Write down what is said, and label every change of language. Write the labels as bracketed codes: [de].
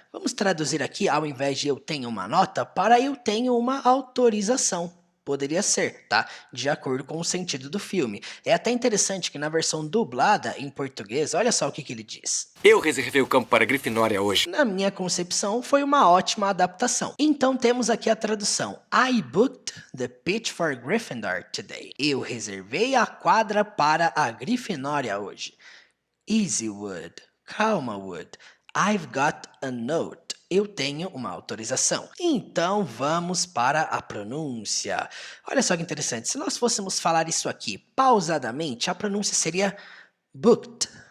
[pt] Vamos traduzir aqui, ao invés de eu tenho uma nota, para eu tenho uma autorização. Poderia ser, tá? De acordo com o sentido do filme. É até interessante que na versão dublada em português, olha só o que ele diz. Eu reservei o campo para a Grifinória hoje. Na minha concepção, foi uma ótima adaptação. Então temos aqui a tradução. [en] I booked the pitch for Gryffindor today. [pt] Eu reservei a quadra para a Grifinória hoje. [en] Easy, Wood. [pt] Calma, Wood. [en] I've got a note. [pt] Eu tenho uma autorização. Então, vamos para a pronúncia. Olha só que interessante. Se nós fôssemos falar isso aqui pausadamente, a pronúncia seria booked.